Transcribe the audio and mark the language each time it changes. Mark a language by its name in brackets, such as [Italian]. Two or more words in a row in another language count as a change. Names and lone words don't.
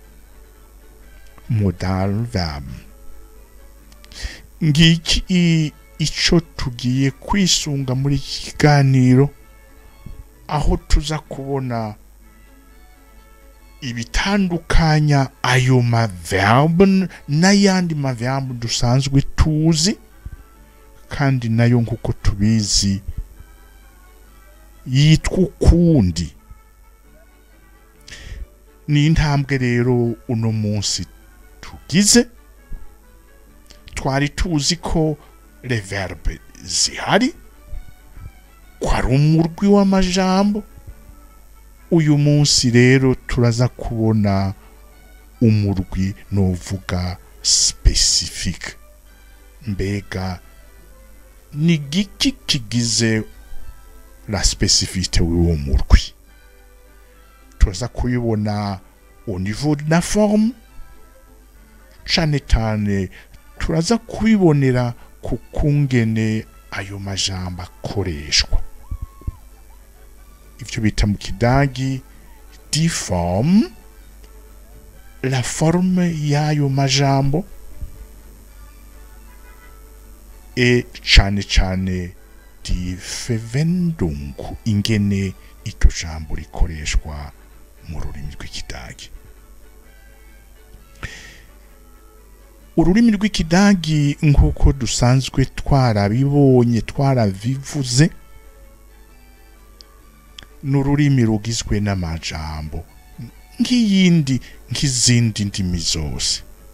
[Rundi] Ngiki ico tugiye kwisunga muri iki kiganiro aho tuza kubona ibitandukanya ayo maverbe n'ayandi maverbe dusanzwe tuzi kandi nayo nkuko tubizi yitwa ukundi. Ni intambwe rero uno munsi tugize. Twari tuzi ko [French] les verbes [Rundi] zihari kwari umurwi w'amajambo. Uyu munsi rero turaza kubona umurwi novuga specific. Mbega ni giki kigize [French] la spécificité [Rundi] w'uwo murwi? Turaza kuyibona [French] au niveau de la forme, [Rundi] cane cane turaza kubibonera ku kungene ayo majambo akoreshwa. Ivyo bita mu kidagi [German] die forme, [French] la forme [Rundi] y'ayo majambo, e cane cane [German] die Verwendung, [Rundi] ingene iryo jambo rikoreshwa mu rurimi rw'ikidagi. Ururimi rw'ikidagi nk'uko dusanzwe twarabibonye twarabivuze, n'ururimi rugizwe n'amajambo nk'izindi ndimi zose.